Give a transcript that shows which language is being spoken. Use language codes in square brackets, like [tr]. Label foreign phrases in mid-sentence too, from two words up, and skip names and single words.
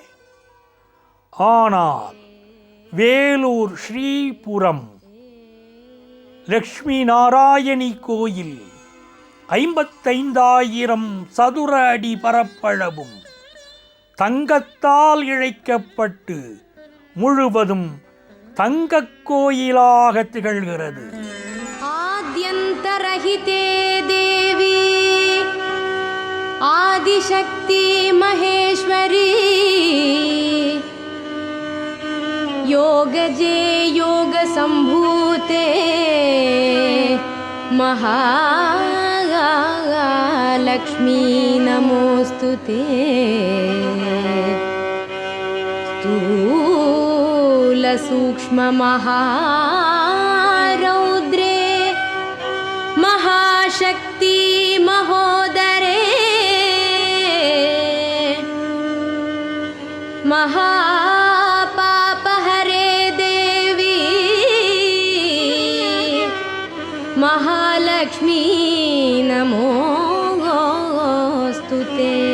[ta] ஆனால் வேலூர் ஸ்ரீபுரம் லக்ஷ்மி நாராயணி கோயில் 55,000 சதுர அடி பரப்பளவும் தங்கத்தால் இழைக்கப்பட்டு முழுவதும் தங்கக் கோயிலாக திகழ்கிறது. [sa] आद्यन्तरहिते देवि आदिशक्ति महेश्वरि अग्रजे योगसम्भूते महालक्ष्मी नमोऽस्तु ते। स्थूलसूक्ष्ममहारौद्रे महाशक्ति महोदरे महापापहरे देवी महालक्ष्मी नमोऽस्तु ते।